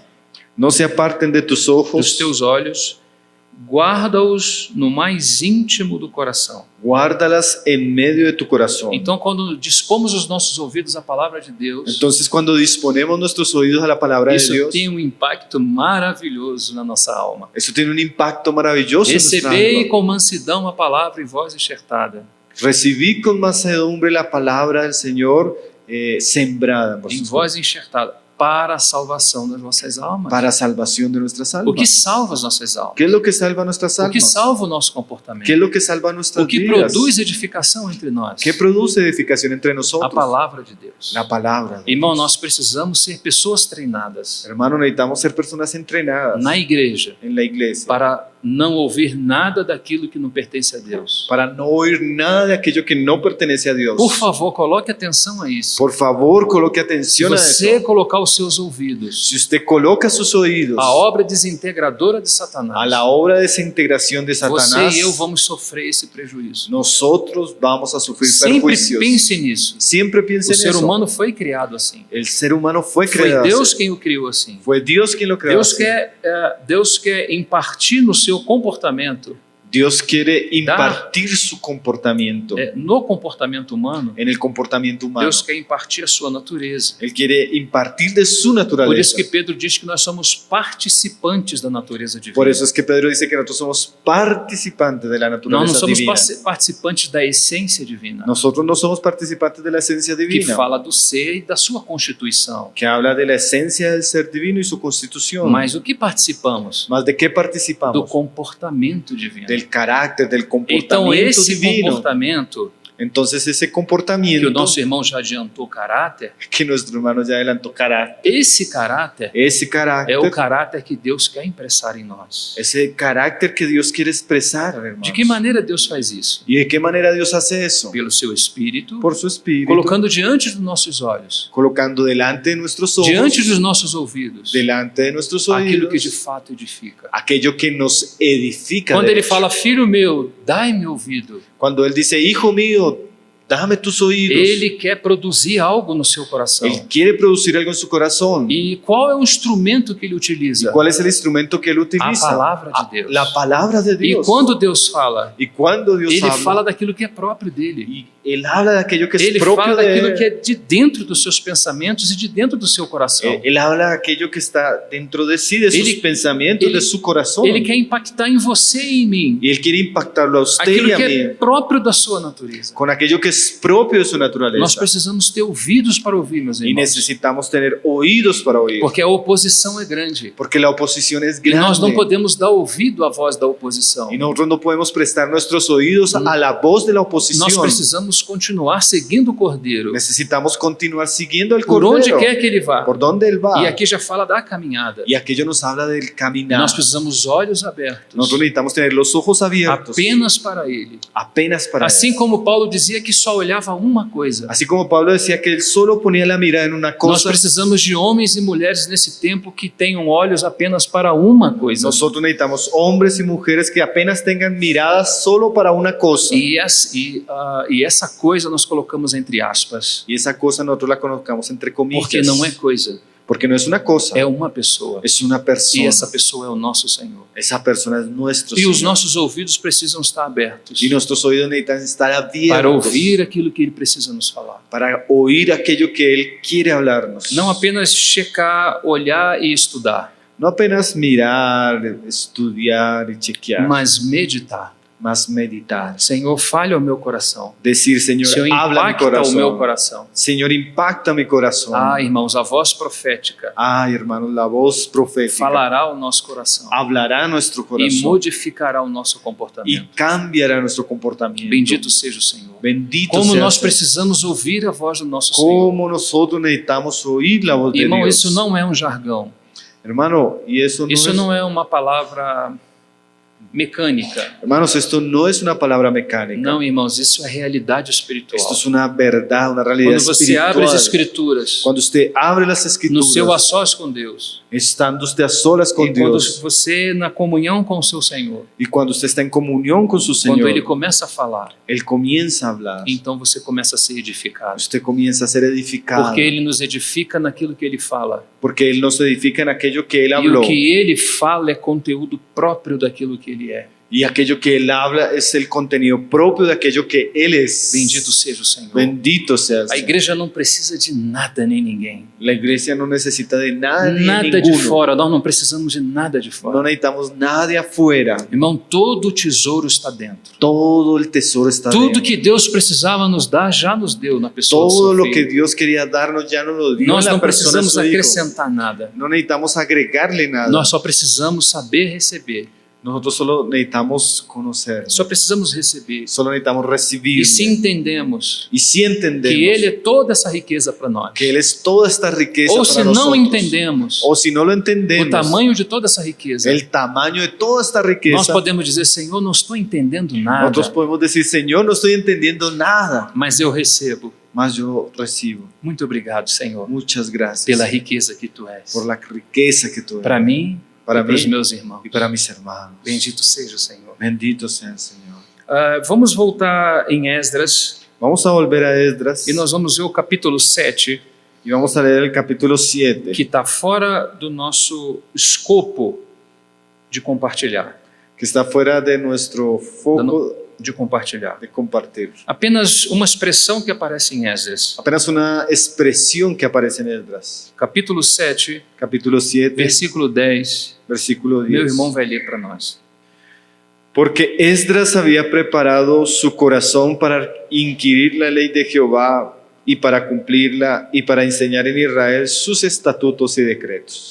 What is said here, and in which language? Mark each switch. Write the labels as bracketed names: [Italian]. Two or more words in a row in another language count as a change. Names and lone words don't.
[Spanish] No se aparten de tus dos ojos, [Portuguese] teus olhos, guarda-os no mais íntimo do coração. [Spanish] guárdalas en medio de tu corazón. [Portuguese] Então, quando dispomos os nossos ouvidos à palavra de Deus, [Spanish] Entonces, cuando disponemos nuestros oídos a la palabra de [Portuguese] isso [Spanish] Dios, [Portuguese] tem um impacto maravilhoso na nossa alma. [Spanish] eso tiene un impacto maravilloso en nuestra [Portuguese] Recebei [Spanish] alma. [Portuguese] com mansidão a palavra em voz enxertada. [Spanish] Recibí con mansedumbre la palabra del Señor sembrada en [Portuguese] Em [Spanish] vosotros, [Portuguese] voz enxertada, para a salvação das vossas almas. [Spanish] para salvación de nuestras [Portuguese] O [Spanish] almas. [Portuguese] que salva as nossas almas? [Spanish] ¿Qué es lo que salva nuestras [Portuguese] O que [Spanish] almas? [Portuguese] salva o nosso comportamento? [Spanish] ¿Qué es lo que salva nuestras [Portuguese] O que [Spanish] vidas? [Portuguese] produz edificação entre nós? [Spanish] ¿Qué produce edificación entre [Portuguese] A [Spanish] nosotros? [Portuguese] palavra de Deus. [Spanish] La palabra. de [Portuguese] Irmão, [Spanish] Dios. [Portuguese] nós precisamos ser pessoas treinadas [Spanish] Hermano, necesitamos ser personas entrenadas [Portuguese] na igreja [Spanish] en la iglesia [Portuguese] para não ouvir nada daquilo que não pertence a Deus. [Spanish] para no oír nada de aquello que no pertenece a Dios. [Portuguese] Por favor, coloque atenção a isso. [Spanish] Por favor, coloque [Portuguese] Se [Spanish] atención a [Portuguese] você [Spanish] eso. [Portuguese] colocar os seus ouvidos [Spanish] Si usted coloca sus oídos [Portuguese] à obra desintegradora de a Satanás, [Spanish] la obra de desintegración de [Portuguese] você [Spanish] Satanás, [Portuguese] e eu vamos sofrer esse prejuízo. [Spanish] nosotros vamos a sufrir [Portuguese] Sempre [Spanish] perjuicios. [Portuguese] pense nisso. [Spanish] Siempre piense [Portuguese] O [Spanish] en [Portuguese] ser [Spanish] eso. [Portuguese] humano foi criado assim. [Spanish] El ser humano fue [Portuguese] Foi [Spanish] creado [Portuguese] Deus [Spanish] así. [Portuguese] quem o criou assim. [Spanish] Fue Dios quien lo creó [Portuguese] Deus [Spanish] así. [Portuguese] quer impartir no seu comportamento [Spanish] Dios quiere impartir su comportamiento [Portuguese] No comportamento humano, [Spanish] en el comportamiento humano. [Portuguese] Deus quer impartir a sua natureza. [Spanish] Él quiere impartir de su [Portuguese] Por [Spanish] naturaleza. [Portuguese] isso que Pedro diz que nós somos participantes da natureza divina. [Spanish] Por eso es que Pedro dice que nosotros somos participantes de la [Portuguese] Nós não [Spanish] naturaleza [Portuguese] somos [Spanish] divina. [Portuguese] participantes da essência divina, [Spanish] Nosotros no somos participantes de la esencia [Portuguese] que [Spanish] divina, [Portuguese] fala do ser e da sua constituição. [Spanish] que habla de la esencia del ser divino y su constitución. [Portuguese] Mas o que participamos? [Spanish] ¿Más de qué [Portuguese] Do [Spanish] participamos? [Portuguese] comportamento divino. [Spanish] Del carácter, del [Portuguese] Então [Spanish] comportamiento [Portuguese] esse [Spanish] divino. [Portuguese] comportamento, [Spanish] Entonces ese [Portuguese] que o [Spanish] comportamiento [Portuguese] nosso irmão já adiantou caráter, [Spanish] que nuestro hermano ya adelantó, carácter, [Portuguese] esse caráter [Spanish] ese [Portuguese] é o [Spanish] carácter, [Portuguese] caráter que Deus quer impressar em nós. [Spanish] ese carácter que Dios quiere expresar, hermanos. [Portuguese] De que maneira Deus faz isso? [Spanish] ¿Y de qué manera Dios hace eso? [Portuguese] Pelo seu Espírito, [Spanish] Por su espíritu, [Portuguese] colocando diante dos nossos olhos, [Spanish] colocando delante de nuestros ojos, [Portuguese] diante dos nossos ouvidos, [Spanish] delante de nuestros [Portuguese] aquilo que de [Spanish] oídos, [Portuguese] fato edifica. [Spanish] aquello que nos edifica. [Portuguese] Quando [Spanish] de [Portuguese] ele [Spanish] hecho. [Portuguese] fala, filho meu, dai-me ouvido, [Spanish] Cuando Él dice, hijo mío, dame tus oídos, [Portuguese] ele quer produzir algo no seu coração. [Spanish] Él quiere producir algo en su corazón. [Portuguese] E qual é o instrumento que ele utiliza? [Spanish] ¿Cuál es el instrumento que Él utiliza? [Portuguese] A palavra de Deus. [Spanish] La palabra de [Portuguese] E [Spanish] Dios. [Portuguese] quando Deus fala, [Spanish] Y cuando Dios [Portuguese] ele [Spanish] habla, [Portuguese] fala daquilo que é próprio dele. [Spanish] y Él habla de aquello que es [Portuguese] Ele [Spanish] propio [Portuguese] fala [Spanish] de [Portuguese] daquilo [Spanish] Él. [Portuguese] que é de dentro dos seus pensamentos e de dentro do seu coração. [Spanish] Él habla de aquello que está dentro de sí, de sus [Portuguese] Ele- [Spanish] pensamientos, [Portuguese] ele- [Spanish] de su corazón. [Portuguese] Ele quer impactar em você e em mim. [Spanish] Y Él quiere impactarlo a usted [Portuguese] Aquilo [Spanish] y a [Portuguese] que é [Spanish] mí [Portuguese] próprio da sua natureza. [Spanish] con aquello que es propio de su [Portuguese] Nós [Spanish] naturaleza. [Portuguese] precisamos ter ouvidos para ouvir, meus [Spanish] Y [Portuguese] irmãos. [Spanish] necesitamos tener oídos para oír. [Portuguese] Porque a oposição é grande. [Spanish] Porque la oposición es [Portuguese] E nós não [Spanish] grande. [Portuguese] podemos dar ouvido à voz da oposição. [Spanish] Y nosotros no podemos prestar nuestros oídos a la voz de la oposición. [Portuguese] Nós precisamos continuar seguindo o Cordeiro. [Spanish] Necesitamos continuar siguiendo al [Portuguese] Por onde [Spanish] Cordero. [Portuguese] quer que ele vá. [Spanish] Por donde Él va. [Portuguese] E aqui já fala da caminhada. [Spanish] Y aquello nos habla del caminar. [Portuguese] Nós precisamos olhos abertos. [Spanish] Nosotros necesitamos tener los ojos abiertos. [Portuguese] Apenas para ele. [Spanish] Apenas para [Portuguese] Assim [Spanish] Él. [Portuguese] como Paulo dizia que só olhava uma coisa. [Spanish] Así como Pablo decía que él solo ponía la mirada en una [Portuguese] Nós [Spanish] cosa, [Portuguese] precisamos de homens e mulheres nesse tempo que tenham olhos apenas para uma coisa. [Spanish] nosotros necesitamos hombres y mujeres que apenas tengan miradas solo para una cosa. [Portuguese] E essa coisa nós colocamos entre aspas. [Spanish] Y esa cosa nosotros la colocamos entre comillas. [Portuguese] Porque não é coisa, [Spanish] Porque no es una cosa, [Portuguese] é uma pessoa. [Spanish] es una [Portuguese] E [Spanish] persona. [Portuguese] essa pessoa é o nosso Senhor. [Spanish] Esa persona es nuestro [Portuguese] E os [Spanish] Señor. [Portuguese] nossos ouvidos precisam estar abertos [Spanish] Y nuestros oídos necesitan estar abiertos [Portuguese] para ouvir aquilo que Ele precisa nos falar. [Spanish] para oír aquello que Él quiere hablarnos. [Portuguese] Não apenas checar, olhar e estudar, [Spanish] No apenas mirar, estudiar y chequear, [Portuguese] mas meditar. [Spanish] más meditar. [Portuguese] Senhor, fale ao meu coração. [Spanish] Decir, Señor, [Portuguese] Senhor, [Spanish] habla mi [Portuguese] impacta o meu [Spanish] corazón. [Portuguese] coração. [Spanish] Señor, impacta mi corazón. [Portuguese] Ah, irmãos, a voz profética [Spanish] Ay, hermanos, la voz profética [Portuguese] falará ao nosso coração [Spanish] hablará a nuestro [Portuguese] e [Spanish] corazón [Portuguese] modificará o nosso [Spanish] y [Portuguese] comportamento. [Spanish] cambiará nuestro comportamiento. [Portuguese] Bendito seja o Senhor. [Spanish] Bendito [Portuguese] Como [Spanish] sea [Portuguese] nós [Spanish] Señor. [Portuguese] precisamos ouvir a voz do nosso Senhor. [Spanish] Como nosotros necesitamos oír la voz de [Portuguese] Irmão, [Spanish] Dios. [Portuguese] isso não é um jargão. [Spanish] Hermano, y eso no [Portuguese] Isso [Spanish] es, [Portuguese] não é uma palavra mecânica. [Spanish] hermanos, esto no es una palabra mecánica. [Portuguese] Não, irmãos, isso é realidade espiritual. [Spanish] Esto es una verdad, una realidad [Portuguese] Quando você abre as [Spanish] espiritual. [Portuguese] escrituras [Spanish] Cuando usted abre las [Portuguese] no [Spanish] escrituras, [Portuguese] seu a sós com Deus, [Spanish] estando usted a solas con [Portuguese] e quando [Spanish] Dios, [Portuguese] você na comunhão com o seu Senhor, [Spanish] y cuando usted está en comunión con su [Portuguese] quando [Spanish] Señor, [Portuguese] Ele começa a falar, [Spanish] Él comienza a hablar. [Portuguese] então você começa a ser edificado. [Spanish] Usted comienza a ser edificado. [Portuguese] Porque Ele nos edifica naquilo que Ele fala. [Spanish] Porque Él nos edifica en aquello que Él [Portuguese] E [Spanish] habló. [Portuguese] o que Ele fala é conteúdo próprio daquilo que Ele é. [Spanish] Y aquello que Él habla es el contenido propio de aquello que Él es. [Portuguese] Bendito seja o Senhor. [Spanish] Bendito sea el [Portuguese] A [Spanish] Señor. [Portuguese] igreja não precisa de nada nem ninguém. [Spanish] La iglesia no necesita de nada ni [Portuguese] Nada de [Spanish] ninguno. [Portuguese] fora, nós não precisamos de nada de [Spanish] No [Portuguese] fora. [Spanish] necesitamos nada de afuera. [Portuguese] Irmão, todo o tesouro está dentro. [Spanish] Todo el tesoro está [Portuguese] Tudo [Spanish] dentro. [Portuguese] que Deus precisava nos dar, já nos deu na pessoa [Spanish] Todo [Portuguese] do [Spanish] lo [Portuguese] seu [Spanish] que [Portuguese] Filho. [Spanish] Dios quería darnos ya nos lo dio [Portuguese] Nós [Spanish] en [Portuguese] não [Spanish] la persona de [Portuguese] precisamos [Spanish] su Hijo. [Portuguese] acrescentar nada. [Spanish] No necesitamos agregarle nada. [Portuguese] Nós só precisamos saber receber. [Spanish] Nosotros solo necesitamos conocer. [Portuguese] Só precisamos receber. [Spanish] Solo necesitamos recibir. [Portuguese] E se entendemos [Spanish] Y si entendemos [Portuguese] que Ele é toda essa riqueza para nós, [Spanish] que Él es toda esta riqueza [Portuguese] ou [Spanish] para [Portuguese] se não [Spanish] nosotros, [Portuguese] entendemos [Spanish] o si no lo [Portuguese] o [Spanish] entendemos, [Portuguese] tamanho de toda essa riqueza, [Spanish] el tamaño de toda esta riqueza, [Portuguese] nós podemos dizer, Senhor, não estou entendendo [Spanish] nosotros [Portuguese] nada, [Spanish] podemos decir, Señor, no estoy entendiendo nada, [Portuguese] mas eu recebo. [Spanish] mas yo recibo. [Portuguese] Muito obrigado, Senhor, [Spanish] Muchas gracias [Portuguese] pela riqueza que Tu és. [Spanish] por la riqueza que tú eres [Portuguese] Para mim [Spanish] para [Portuguese] e para os [Spanish] mí [Portuguese] meus irmãos. [Spanish] y para mis hermanos. [Portuguese] Bendito seja o Senhor. [Spanish] Bendito sea el Señor. [Portuguese] Vamos voltar em Esdras [Spanish] Vamos a volver a Esdras [Portuguese] e nós vamos ver o capítulo 7, [Spanish] y vamos a leer el capítulo 7, [Portuguese] que está fora do nosso escopo de compartilhar. [Spanish] que está fuera de nuestro foco [Portuguese] de compartilhar. [Spanish] de compartir. [Portuguese] Apenas uma expressão que aparece em Esdras. [Spanish] Apenas una expresión que aparece en Esdras. [Portuguese] Capítulo 7, [Spanish] Capítulo 7, [Portuguese] versículo 10. [Spanish] versículo 10. [Portuguese] Meu irmão vai ler para nós. [Spanish] Porque Esdras había preparado su corazón para inquirir la ley de Jehová y para cumplirla y para enseñar en Israel sus estatutos y decretos.